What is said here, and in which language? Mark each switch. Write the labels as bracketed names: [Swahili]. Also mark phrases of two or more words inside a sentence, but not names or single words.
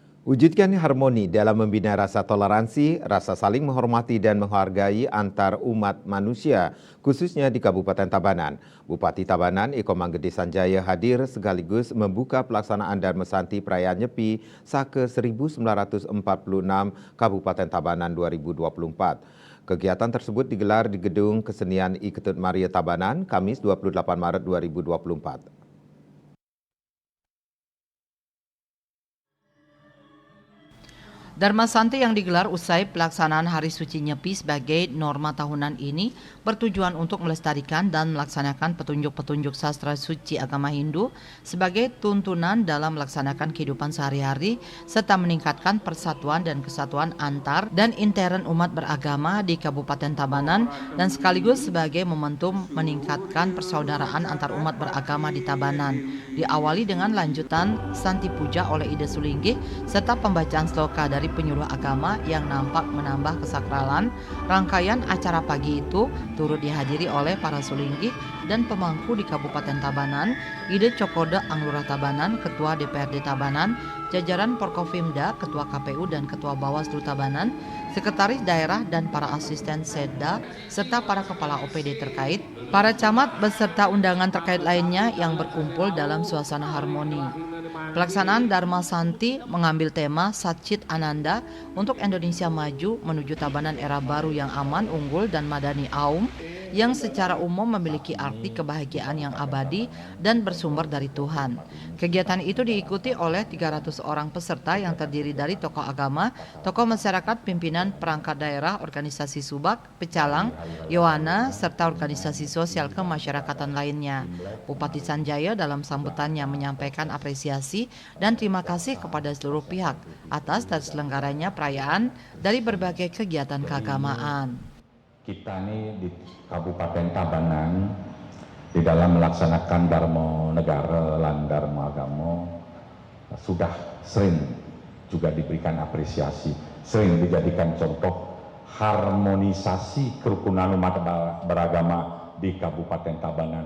[Indonesian] Wujudkan harmoni dalam membina rasa toleransi, rasa saling menghormati dan menghargai antar umat manusia, khususnya di Kabupaten Tabanan. Bupati Tabanan, Eko Manggede Sanjaya hadir sekaligus membuka pelaksanaan Dharma Santi Perayaan Nyepi Sake 1946 Kabupaten Tabanan 2024. Kegiatan tersebut digelar di Gedung Kesenian I Ketut Maria Tabanan, Kamis 28 Maret 2024. Dharma Santi yang digelar usai pelaksanaan Hari Suci Nyepi sebagai norma tahunan ini bertujuan untuk melestarikan dan melaksanakan petunjuk-petunjuk sastra suci agama Hindu sebagai tuntunan dalam melaksanakan kehidupan sehari-hari serta meningkatkan persatuan dan kesatuan antar dan intern umat beragama di Kabupaten Tabanan dan sekaligus sebagai momentum meningkatkan persaudaraan antar umat beragama di Tabanan. Diawali dengan lanjutan Santi Puja oleh Ida Sulinggih serta pembacaan sloka dari penyuluh agama yang nampak menambah kesakralan. Rangkaian acara pagi itu turut dihadiri oleh para sulinggih dan pemangku di Kabupaten Tabanan, Ide Cokode Anglurah Tabanan, Ketua DPRD Tabanan, jajaran Porkopimda, Ketua KPU dan Ketua Bawaslu Tabanan, Sekretaris Daerah dan para asisten Setda, serta para kepala OPD terkait, para camat beserta undangan terkait lainnya yang berkumpul dalam suasana harmoni. Pelaksanaan Dharma Santi mengambil tema Satchit Ananda untuk Indonesia Maju menuju Tabanan Era Baru yang aman, unggul, dan madani Aum, yang secara umum memiliki arti kebahagiaan yang abadi dan bersumber dari Tuhan. Kegiatan itu diikuti oleh 300 orang peserta yang terdiri dari tokoh agama, tokoh masyarakat, pimpinan perangkat daerah, organisasi subak, pecalang, yowana, serta organisasi sosial kemasyarakatan lainnya. Bupati Sanjaya dalam sambutannya menyampaikan apresiasi dan terima kasih kepada seluruh pihak atas terselenggaranya perayaan dari berbagai kegiatan keagamaan. Kita ini di Kabupaten Tabanan di dalam melaksanakan Dharma Negara lan Dharma Agama sudah sering juga diberikan apresiasi, sering dijadikan contoh harmonisasi kerukunan umat beragama di Kabupaten Tabanan.